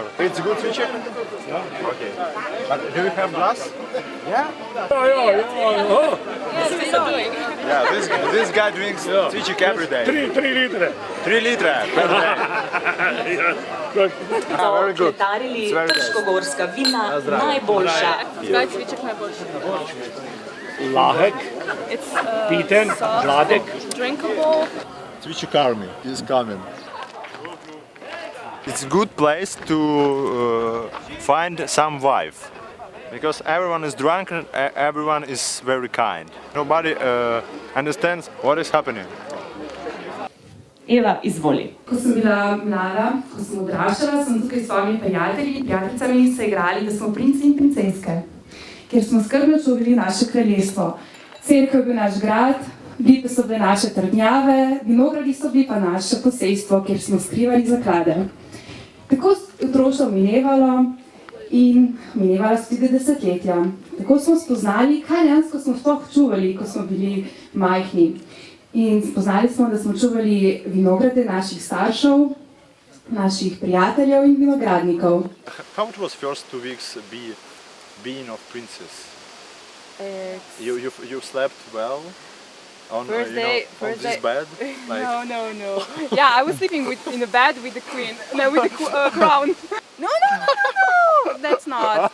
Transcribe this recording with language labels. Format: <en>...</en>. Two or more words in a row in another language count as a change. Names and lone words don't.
<en>It's good cviček? Yeah. Okay. But do you have glass? Yeah? Yeah, this guy drinks cviček every day. 3 liter. 3 liter per day. Very good. It's very</en> <sl>Trškogorska vina najboljša. Kaj je cviček najboljši? lahek,</sl> <en>It's</en> <sl>piten,</sl> <en>soft,</en> <sl>gladek.</sl> <en>drinkable. Cviček army is coming. It's a good place to find some wife. Because everyone is drunk and everyone is very kind. Nobody understands what is happening.</en> <sl>Eva, izvoli. Ko sem bila mlada, ko sem odraščala, sem tukaj s svojimi prijatelji, prijateljicami se igrali, da smo princi in princeske, kjer smo skrbno čuvali naše kraljestvo. Cerkev je bil naš grad, lipe so bile naše trdnjave, vinogradi so bili pa naše posestvo, kjer smo skrivali zaklade. Tako je otroštvo minevalo in minevala so tudi desetletja. Tako smo spoznali, kaj dejansko smo sploh čuvali, ko smo bili majhni. In spoznali smo, da smo čuvali vinograde naših staršev, naših prijateljev in vinogradnikov.</sl> <en>How it was first 2 weeks being of princess? You slept well on First day, on this bed? Like... No. Yeah, I was sleeping in a bed with the queen, no, with the crown. No. That's not.</en>